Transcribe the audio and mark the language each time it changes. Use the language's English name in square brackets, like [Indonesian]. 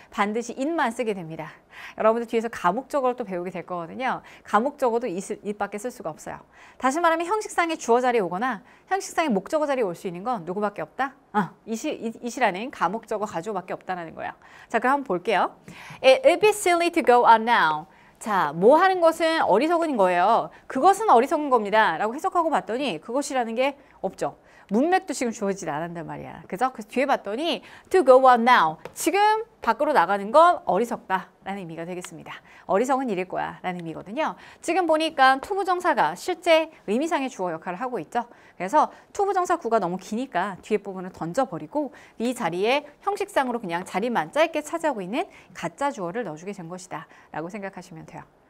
[Korean] 반드시 it만 쓰게 됩니다. 여러분들 뒤에서 가목적어를 또 배우게 될 거거든요. 가목적어도 it밖에 쓸 수가 없어요. 다시 말하면 형식상의 주어 자리에 오거나 형식상의 목적어 자리에 올 수 있는 건 누구밖에 없다? it이라는 가목적어 가주어밖에 없다는 거예요. 자, 그럼 한번 볼게요. [English] It'd be silly to go out now. [Korean] 자, 뭐 하는 것은 어리석은 거예요. 그것은 어리석은 겁니다. 라고 해석하고 봤더니 그것이라는 게 없죠. 문맥도 지금 주어지지 않았단 말이야. 그죠? 그래서 뒤에 봤더니 [English] to go out now. [Korean] 지금 밖으로 나가는 건 어리석다 라는 의미가 되겠습니다. 어리석은 일일 거야 라는 의미거든요. 지금 보니까 투부정사가 실제 의미상의 주어 역할을 하고 있죠. 그래서 투부정사 구가 너무 기니까 뒤에 부분을 던져버리고 이 자리에 형식상으로 그냥 자리만 짧게 차지하고 있는 가짜 주어를 넣어주게 된 것이다 라고 생각하시면 돼요.